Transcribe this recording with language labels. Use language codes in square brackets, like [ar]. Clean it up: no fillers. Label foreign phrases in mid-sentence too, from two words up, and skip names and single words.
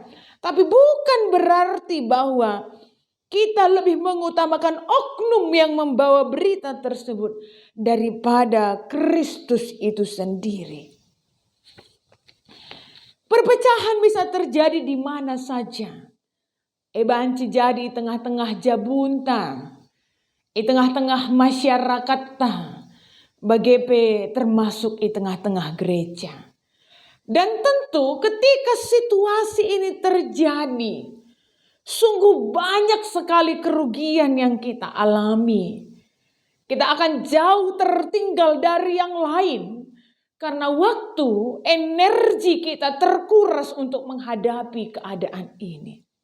[id] Tapi bukan berarti bahwa kita lebih mengutamakan oknum yang membawa berita tersebut daripada Kristus itu sendiri. Perpecahan bisa terjadi di mana saja. [btx] Banci jadi [id] di tengah-tengah jabunta, di tengah-tengah [btx] masyarakat bagepe [id] termasuk di tengah-tengah gereja. Dan tentu ketika situasi ini terjadi, sungguh banyak sekali kerugian yang kita alami. Kita akan jauh tertinggal dari yang lain. Karena waktu, energi kita terkuras untuk menghadapi keadaan ini.